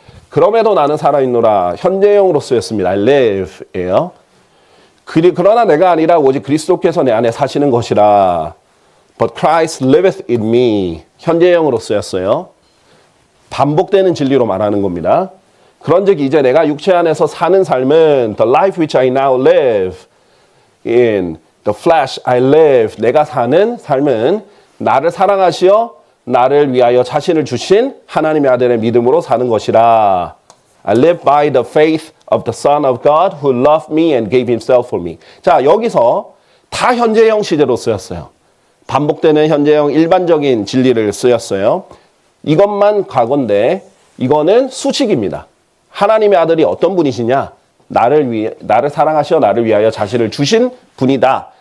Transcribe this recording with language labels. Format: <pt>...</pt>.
<ko>그럼에도 나는 살아있노라. 현재형으로 쓰였습니다.</ko> <en>I live예요.</en> <ko>그러나 내가 아니라 오직 그리스도께서 내 안에 사시는 것이라.</ko> <en>But Christ liveth in me.</en> <ko>현재형으로 쓰였어요. 반복되는 진리로 말하는 겁니다. 그런즉 이제 내가 육체 안에서 사는 삶은</ko> <en>the life which I now live in the flesh I live.</en> <ko>내가 사는 삶은 나를 사랑하시어 나를 위하여 자신을 주신 하나님의 아들의 믿음으로 사는 것이라.</ko> <en>I live by the faith of the Son of God who loved me and gave himself for me.</en> <ko>자, 여기서 다 현재형 시제로 쓰였어요. 반복되는 현재형 일반적인 진리를 쓰였어요. 이것만 과거인데 이거는 수식입니다. 하나님의 아들이 어떤 분이시냐? 나를 사랑하시어 나를 위하여 자신을 주신 분이다.</ko>